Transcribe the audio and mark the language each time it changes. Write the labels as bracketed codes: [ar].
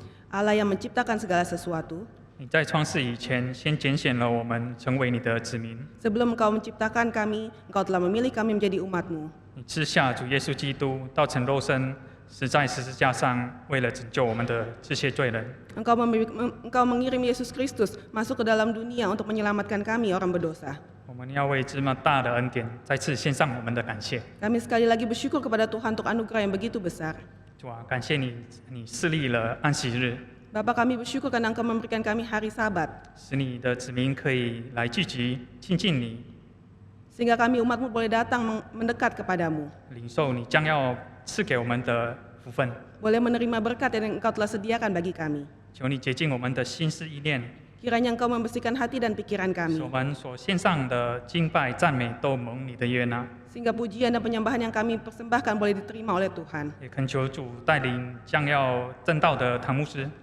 [id] Allah yang menciptakan segala sesuatu, [zh] 你在创世以前先拣选了我们成为你的子民， [id] sebelum Engkau menciptakan kami, Engkau telah memilih kami menjadi umat-Mu. [zh] 你赐下主耶稣基督道成肉身，死在十字架上，为了拯救我们的这些罪人。 [id] Engkau mengirim Yesus Kristus masuk ke dalam dunia untuk menyelamatkan kami orang berdosa. [zh] 我们要为这么大的恩典再次献上我们的感谢。 [id] Kami sekali lagi bersyukur kepada Tuhan untuk anugerah yang begitu besar. [zh] 主啊，感谢你，你设立了安息日， [id] Bapa, kami bersyukur karena Engkau memberikan kami hari Sabat, [zh] 使你的子民可以来聚集亲近你， [id] sehingga kami umat-Mu boleh datang mendekat kepadamu, [zh] 领受你将要赐给我们的福分。 [id] boleh menerima berkat yang Engkau telah sediakan bagi kami. [zh] 求你洁净我们的心思意念， [id] Kiranya Engkau membersihkan hati dan pikiran [zh] 使我们所献上的敬拜赞美都蒙你的悦纳。 [id] sehingga pujian dan penyembahan yang kami persembahkan boleh diterima oleh Tuhan. [zh] 也恳求主带领将要正道的唐牧师，